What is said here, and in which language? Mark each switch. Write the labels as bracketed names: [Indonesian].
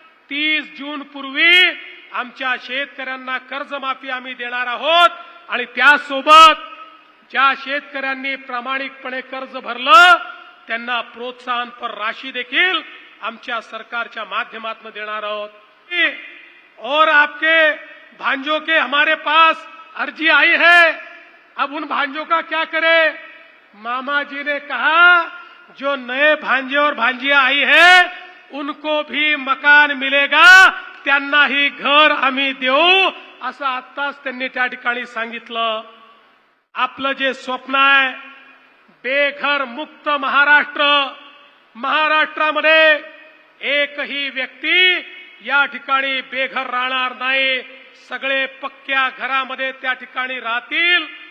[Marathi] 30 जून पूर्वी आमच्या शेतकऱ्यांना कर्जमाफी आम्ही देणार आहोत आणि त्यासोबत ज्या शेतकऱ्यांनी प्रामाणिकपणे कर्ज भरलं त्यांना प्रोत्साहनपर राशी देखील आमच्या सरकारच्या माध्यमातून देणार आहोत। [Hindi] और आपके भांजों के हमारे पास अर्जी आई है, अब उन भांजों का क्या करें? मामा जी ने कहा जो नए भांजे और भांजिया आई है उनको भी मकान मिलेगा, [Marathi] त्यांनाही घर आम्ही देऊ, असं आत्ताच त्यांनी त्या ठिकाणी सांगितलं। आपलं जे स्वप्न आहे बेघर मुक्त महाराष्ट्र, महाराष्ट्रामध्ये एकही व्यक्ती या ठिकाणी बेघर राहणार नाही, सगळे पक्क्या घरामध्ये त्या ठिकाणी राहतील।